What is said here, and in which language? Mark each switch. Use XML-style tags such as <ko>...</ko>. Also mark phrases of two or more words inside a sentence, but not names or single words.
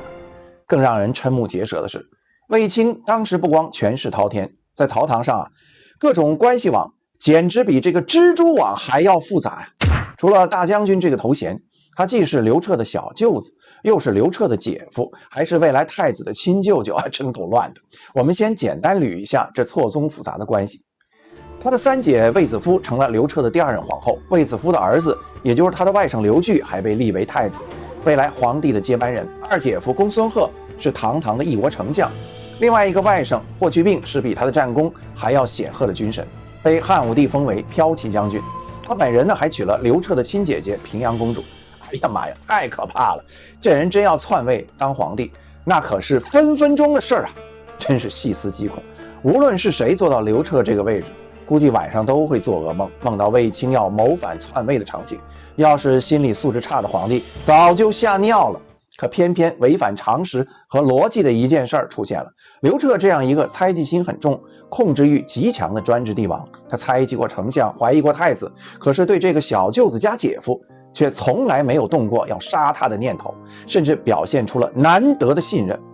<zh>更讓人瞠目結舌的是，衛青當時不光權勢滔天，在朝堂上各種關係網簡直比這個蜘蛛網還要複雜呀。除了大將軍這個頭銜，他既是劉徹的小舅子，又是劉徹的姐夫，還是未來太子的親舅舅，真夠亂的。我們先簡單捋一下這錯綜複雜的關係。他的三姐衛子夫成了刘徹的第二任皇後，衛子夫的兒子，也就是他的外甥劉據，還被立為太子，未來皇帝的接班人。二姐夫公孙賀是堂堂的一国丞相，另外一個外甥霍去病是比他的战功還要顯赫的军神，被汉武帝封為骠骑将軍。他本人呢，还娶了刘徹的親姐姐平陽公主。哎呀媽呀，太可怕了！這人真要篡位當皇帝，那可是分分鐘的事啊！真是細思極恐。無論是誰坐到劉徹這個位置，估計晚上都會做噩夢，夢到衛青要謀反篡位的場景。要是心理素質差的皇帝，早就嚇尿了。可偏偏違反常識和邏輯的一件事出現了。劉徹這樣一個猜忌心很重、控制欲極強的專制帝王，他猜忌過丞相，懷疑過太子，可是對這個小舅子加姐夫卻從來沒有動過要殺他的念頭，甚至表現出了難得的信任。</zh>